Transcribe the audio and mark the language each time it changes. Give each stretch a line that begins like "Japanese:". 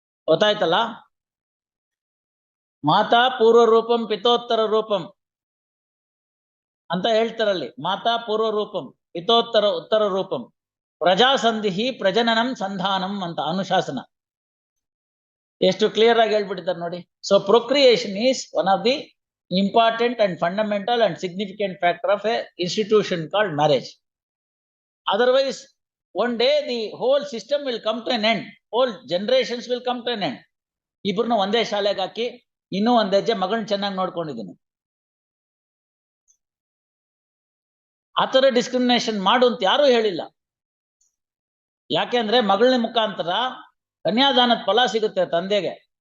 Kannada: ಗೊತ್ತಾಯ್ತಲ್ಲ?
Sanskrit: ಮಾತಾ ಪೂರ್ವ ರೂಪಂ ಪಿತೋತ್ತರ ರೂಪಂ
Kannada: ಅಂತ ಹೇಳ್ತಾರಲ್ಲಿ.
Sanskrit: ಮಾತಾ ಪೂರ್ವ ರೂಪಂ ಉತ್ತರ ರೂಪಂ ಪ್ರಜಾಸಂಧಿ ಪ್ರಜನನಂ ಸಂಧಾನಂ
Kannada: ಅಂತ ಅನುಶಾಸನ. ಎಷ್ಟು ಕ್ಲಿಯರ್ ಆಗಿ ಹೇಳ್ಬಿಟ್ಟಿದ್ದಾರೆ ನೋಡಿ.
English: So procreation is one of the important and fundamental and significant factor of a institution called marriage. Otherwise, one day the whole system will come to an end. Whole generations will come to an end.
Kannada: ಇಬ್ಬರನ್ನ ಒಂದೇ ಶಾಲೆಗೆ ಹಾಕಿ ಇನ್ನೂ ಒಂದ್ ಹೆಜ್ಜೆ ಮಗಳನ್ನ ಚೆನ್ನಾಗಿ ನೋಡ್ಕೊಂಡಿದ್ದೀನಿ. ಆತರ discrimination ಮಾಡು ಅಂತ ಯಾರು ಹೇಳಿಲ್ಲ. ಯಾಕೆಂದ್ರೆ ಮಗಳನ ಮುಖಾಂತರ ಕನ್ಯಾದಾನದ ಫಲ ಸಿಗುತ್ತೆ ತಂದೆಗೆ.